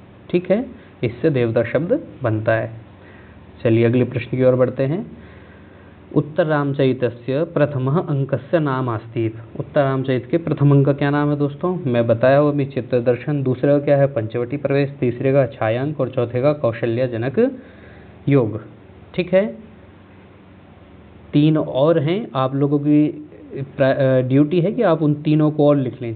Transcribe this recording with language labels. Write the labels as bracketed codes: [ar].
[hi] ठीक है, इससे देवता शब्द बनता है। चलिए अगले प्रश्न की ओर बढ़ते हैं। [sa] उत्तर रामचरितस्य प्रथमः अंकस्य नाम आस्तीत। [hi] उत्तर रामचरित के प्रथम अंक का क्या नाम है दोस्तों? मैं बताया वो भी चित्र दर्शन। दूसरे का क्या है? पंचवटी प्रवेश। तीसरे का छायांक और चौथे का कौशल्याजनक योग। ठीक है, 3 और हैं, आप लोगों की ड्यूटी है कि आप उन तीनों को और लिख लें।